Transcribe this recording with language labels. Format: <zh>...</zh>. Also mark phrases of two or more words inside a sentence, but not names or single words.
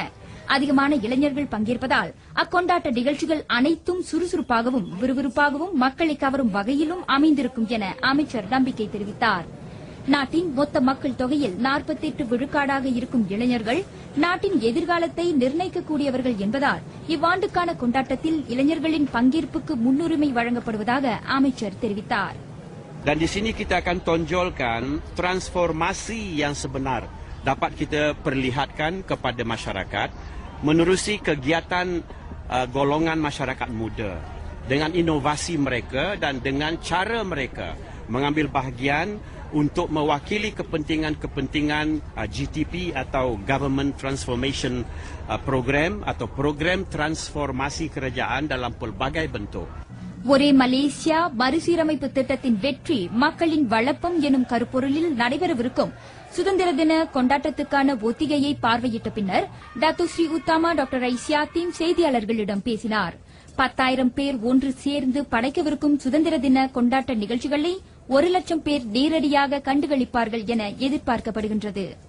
<ta>அதிகமான இளைஞர்கள் பங்கேற்பதால் அக்கொண்டாட்ட நிகழ்ச்சிகள் அனைத்தும் சுறுசுறுப்பாகவும் விறுவிறுப்பாகவும் மக்களை கவரும் வகையிலும் அமைந்திருக்கும் என அமைச்சர் நம்பிக்கை தெரிவித்தார். நாட்டின் மொத்த மக்கள் தொகையில் 48 விழுக்காடாக இருக்கும் இளைஞர்கள் நாட்டின் எதிர்காலத்தை நிர்ணயிக்கக்கூடியவர்கள் என்பதால் இவ்வாண்டுக்கான கொண்டாட்டத்தில் இளைஞர்களின் பங்கேற்புக்கு முன்னுரிமை வழங்கப்படுவதாக அமைச்சர் தெரிவித்தார்.</ta> <ms>Dan di sini kita akan tonjolkan transformasi yang sebenar dapat kita perlihatkan kepada masyarakat menerusi kegiatan golongan masyarakat muda dengan inovasi mereka dan dengan cara mereka mengambil bahagian untuk mewakili kepentingan-kepentingan GTP atau</ms> <en>Government Transformation Program</en> <ms>atau program transformasi kerajaan dalam pelbagai bentuk.</ms> <ta>ஒரே மலேசியா மறுசீரமைப்பு திட்டத்தின் வெற்றி மக்களின் வளப்பம் எனும் கருப்பொருளில் நடைபெறவிருக்கும் சுதந்திர தின கொண்டாட்டத்துக்கான ஒத்திகையை பார்வையிட்ட பின்னர் டத்தோ ஸ்ரீ உத்தமா டாக்டர் ரைஸ் யாத்தீம் செய்தியாளர்களிடம் பேசினார். 10,000 பேர் ஒன்று சேர்ந்து படைக்கவிருக்கும் சுதந்திர தின கொண்டாட்ட நிகழ்ச்சிகளை 1 லட்சம் பேர் நேரடியாக கண்டுகளிப்பார்கள் என எதிர்பார்க்கப்படுகின்றது.</ta>